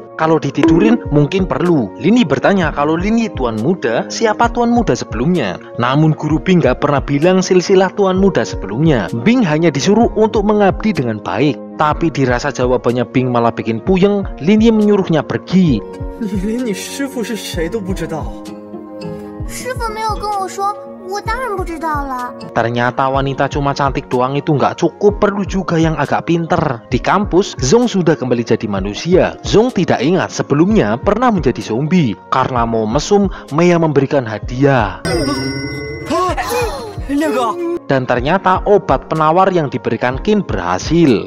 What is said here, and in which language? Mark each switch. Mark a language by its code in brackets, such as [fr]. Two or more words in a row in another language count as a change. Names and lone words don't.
[id] Kalau ditidurin mungkin perlu. Lin Yi bertanya kalau Lin Yi tuan muda, siapa tuan muda sebelumnya. Namun guru Bing nggak pernah bilang silsilah tuan muda sebelumnya. Bing hanya disuruh untuk mengabdi dengan baik. Tapi dirasa jawabannya Bing malah bikin puyeng, Lin Yi menyuruhnya pergi. [zh] 你连你师父是谁都不知道。师傅没有跟我说，我当然不知道了。 [id] Ternyata wanita cuma cantik doang itu nggak cukup, perlu juga yang agak pinter. Di kampus, Zong sudah kembali jadi manusia. Zong tidak ingat sebelumnya pernah menjadi zombie. Karena mau mesum, Mei memberikan hadiah. Dan ternyata obat penawar yang diberikan Qin berhasil.